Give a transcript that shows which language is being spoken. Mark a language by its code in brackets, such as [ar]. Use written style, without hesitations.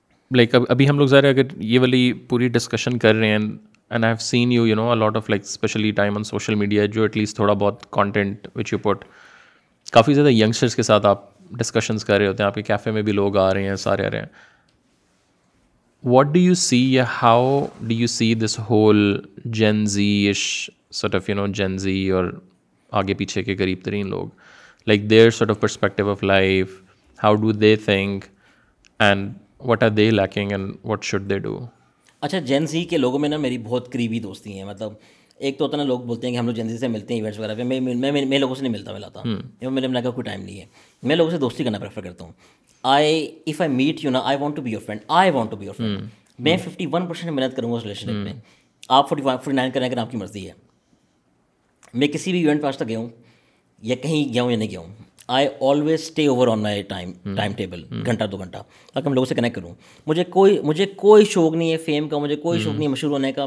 [ur] Like ابھی ہم لوگ ظاہر اگر یہ والی پوری ڈسکشن کر رہے ہیں [en] and I have seen you know a lot of like especially time on social media, [ur] جو ایٹ لیسٹ تھوڑا بہت کانٹینٹ وچ یو پٹ، کافی زیادہ ینگسٹرس کے ساتھ آپ ڈسکشنز کر رہے ہوتے ہیں. آپ کے کیفے میں بھی لوگ آ رہے ہیں، سارے آ رہے ہیں. [en] What do you see, how do you see this whole Gen Z-ish sort of, Gen Z [ur] اور آگے پیچھے کے قریب ترین لوگ, [en] like their sort of perspective of life, how do they think and what are they lacking and what should they do? [ur] اچھا جین زی کے لوگوں میں نا میری بہت قریبی دوستی ہیں. مطلب ایک تو ہوتا نا لوگ بولتے ہیں کہ ہم لوگ جین زی سے ملتے ہیں ایونٹس وغیرہ پہ. میں لوگوں سے نہیں ملتا میرے ملنے کا کوئی ٹائم نہیں ہے. میں لوگوں سے دوستی کرنا پریفر کرتا ہوں. [en] if I meet you نا I want to be your friend. I want to be your friend. [ur] میں 51% محنت کروں گا اس ریلیشن شپ میں. آپ 49 کریں اگر آپ کی مرضی ہے. میں کسی بھی ایونٹ پہ آج تک گیا ہوں یا کہیں گیا ہوں یا نہیں گیا ہوں, [en] I always stay over on my timetable, [ur] گھنٹہ 2 گھنٹہ, تاکہ میں لوگوں سے کنیکٹ کروں. مجھے کوئی شوق نہیں ہے فیم کا, مجھے کوئی شوق نہیں ہے مشہور ہونے کا.